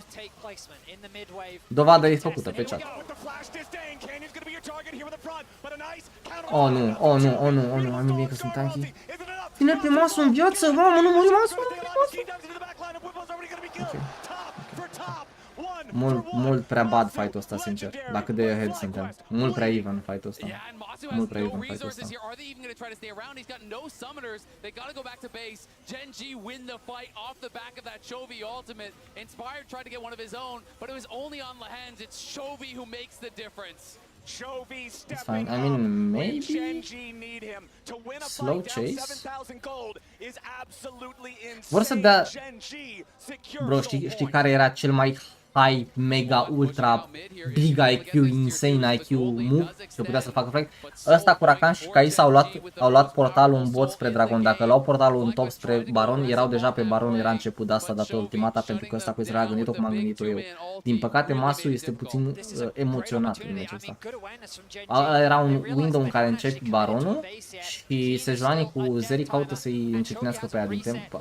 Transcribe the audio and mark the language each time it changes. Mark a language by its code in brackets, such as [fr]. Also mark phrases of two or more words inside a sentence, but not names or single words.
[ro] Dovada e făcută pe chat. Oh nu, oh nu, oh nu, oh nu, am bine că sunt tanky. Ține pe Masu în viață, mamă, nu muri Masu, nu muri Masu. Ok. Mult prea bad fight-ul ăsta, sincer. La cât de ahead suntem. Mult prea even fight-ul ăsta. Mult prea even fight-ul ăsta. [en] Are they even going to try to stay around? He's got no summoners. They got to go back to base. GENG win the fight off the back of that Chovy ultimate. Inspired tried to get one of his own, but it was only on the hands. It's Chovy wwho makes the difference. It's fine. I mean, maybe slow chase. [ro] Vor să dea... Bro, știi care era cel mai [en] high, mega, ultra, big IQ, insane IQ move? [ro] Că putea să facă frag. Ăsta cu Rakan și Kai'Sa au luat portalul în bot spre Dragon. Dacă luau portalul în top spre Baron, erau deja pe Baron, era început de asta dată ultimata, pentru că ăsta cu Israel a gândit-o cum am gândit-o eu. Din păcate, Masu este puțin emoționat în meciul ăsta. Era un window în care începi Baronul și Sejuani cu Zeri caută să-i încetinească pe aia din timp.